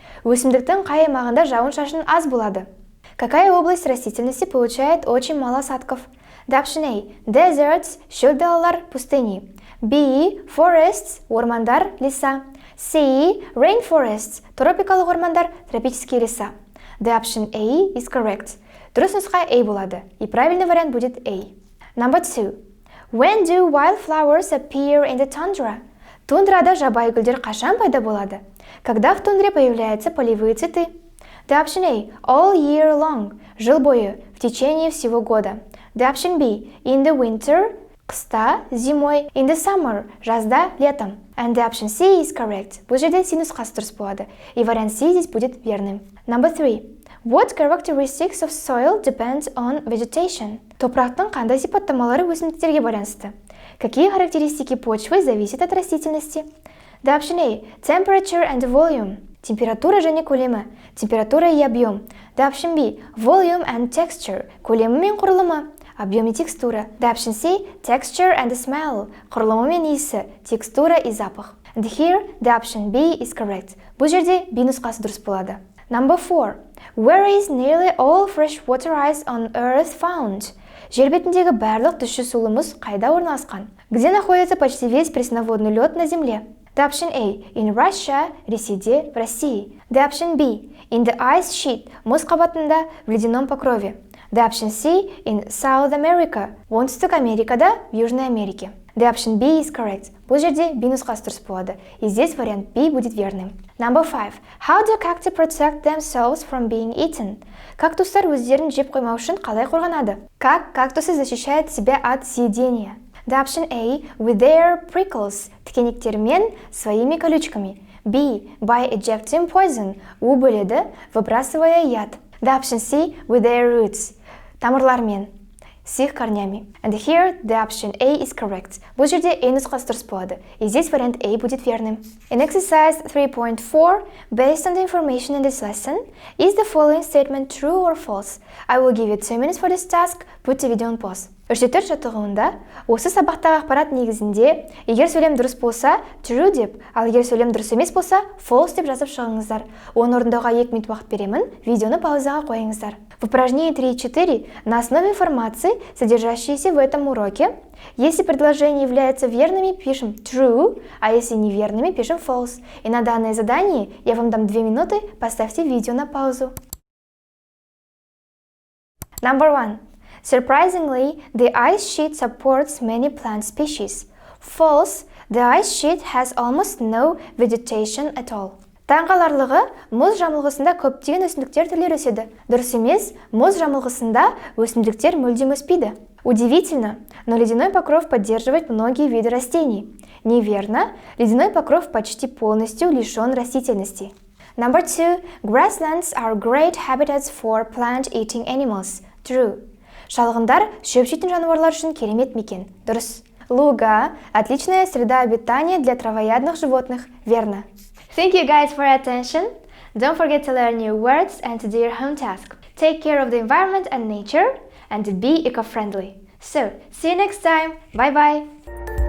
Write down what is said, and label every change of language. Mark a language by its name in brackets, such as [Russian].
[Kazakh] Өсімдіктің қай аймағында жауын-шашын аз болады? [Russian] Какая область растительности получает очень мало осадков? [English] The option A. Deserts, [Kazakh] шөл далалар, [Russian] пустыни. [English] B. Forests, [Kazakh] ормандар, [Russian] леса. [English] C. Rainforests, [Kazakh] тропикалық ормандар, [Russian] тропические леса. [English] The option A is correct. [Kazakh] Дұрыс нұсқа A болады. [Russian] И правильный вариант будет A. [English] Number 2. When do wildflowers appear in the tundra? [Kazakh] Тундрада жабайы гүлдер қашан пайда болады? [Russian] Когда в тундре появляются полевые цветы? [English] The option A. All year long. [Kazakh] Жил бойы, [Russian] в течение всего года. [English] The option B. In the winter. [Kazakh] Қыста, [Russian] зимой. [English] In the summer. [Kazakh] Жазда, [Russian] летом. [English] And the option C is correct. [Kazakh] Бұл жерде C нұсқасы дұрыс болады. [Russian] И вариант C здесь будет верным. [English] Number 3. What characteristics of soil depends on vegetation? [Kazakh] Топырақтың қандай сипаттамалары өсімдіктерге байланысты? [Russian] Какие характеристики почвы зависят от растительности? [English] The option A. Temperature and volume. [Kazakh] Температура және көлемі. [Russian] Температура и объем. [English] The option B. Volume and texture. [Kazakh] Көлемі мен құрылымы. [Russian] Объем и текстура. [English] The option C. Texture and smell. [Kazakh] Құрылымы мен иісі. [Russian] Текстура и запах. [English] And here, the option B is correct. [Kazakh] Бұл жерде B нұсқасы дұрыс болады. [English] Number 4. Where is nearly all fresh water ice on earth found? [Kazakh] Жер бетіндегі барлық тұщы сулы мұз қайда орналасқан? [Russian] Где находится почти весь пресноводный лед на Земле? [English] The option A. In Russia. [Kazakh] Ресейде, [Russian] в России. [English] The option B. In the ice sheet. [Kazakh] Мұз қабатында, [Russian] в ледяном покрове. [English] The option C. In South America. [Kazakh] Оңтүстік Америкада, [Russian] в Южной Америке. [English] The option B is correct. [Kazakh] Бұл жерде B нұсқасы дұрыс болады. [Russian] И здесь вариант B будет верным. [English] Number 5. How do cacti protect themselves from being eaten? [Kazakh] Кактустар өздерін жеп қоймау үшін қалай қорғанады? [Russian] Как кактусы защищают себя от съедения? [English] The option A. With their prickles. [Kazakh] Тікенектермен, [Russian] своими колючками. [English] B. By ejecting poison. У бөледі, [Russian] выбрасывая яд. [English] The option C. With their roots. [Kazakh] Тамырлармен, [Russian] с их корнями. [English] And here the option A is correct. [Kazakh] Бұл жерде A нұсқасы дұрыс болады. [Russian] И здесь вариант A будет верным. [English] In exercise 3.4, based on the information in this lesson, is the following statement true or false? I will give you 2 minutes for this task. Put the video on pause. [Kazakh] 3-4 жаттығуында осы сабақтағы ақпарат негізінде егер сөйлем дұрыс болса true деп, ал егер сөйлем дұрыс емес болса false деп жазып шығыңыздар. Оны орындауға 2 минут уақыт беремін, видеоны паузаға қойыңыздар. [Russian] В упражнении 3.4 на основе информации, содержащейся в этом уроке, если предложения являются верными, пишем true, а если неверными, пишем false. И на данное задание я вам дам 2 минуты, поставьте видео на паузу. [English] Number 1. Surprisingly, the ice sheet supports many plant species. False, the ice sheet has almost no vegetation at all. [Kazakh] Таңғаларлығы, мұз жамылғысында көптеген өсімдіктер түрлері өседі. Дұрыс емес, мұз жамылғысында өсімдіктер мүлдем өспейді. [Russian] Удивительно, но ледяной покров поддерживает многие виды растений. Неверно, ледяной покров почти полностью лишен растительности. [English] Number 2. Grasslands are great habitats for plant-eating animals. True. [Kazakh] Шалғындар шөп жейтін жануарлар үшін керемет мекен. Дұрыс. [Russian] Луга – отличная среда обитания для травоядных животных. Верно. [English] Thank you guys for your attention. Don't forget to learn new words and to do your home task. Take care of the environment and nature and be eco-friendly. So, see you next time. Bye-bye.